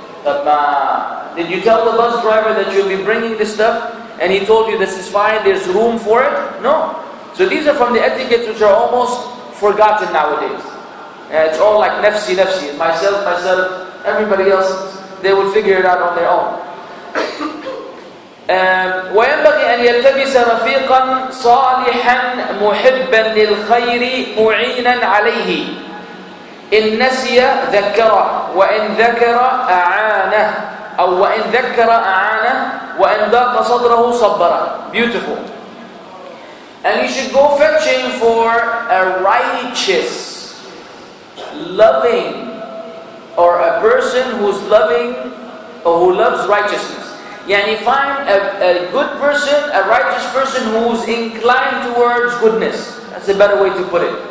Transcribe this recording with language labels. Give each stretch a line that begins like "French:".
English: But did you tell the bus driver that you'll be bringing this stuff and he told you this is fine, there's room for it? No. So these are from the etiquettes which are almost forgotten nowadays. It's all like nafsi, myself, everybody else, they will figure it out on their own.
Arabic: وينبغي أن يلتبس رفيقا صالحا محبا للخير معينا عليه إن نسي ذكره وإن ذكر أعانه أو وإن ذكر أعانه وإن ضاق صدره صبره.
English: Beautiful. And you should go fetching for a righteous, loving, or a person who's loving or who loves righteousness. Yani find a good person, a righteous person who's inclined towards goodness. That's a better way to put it.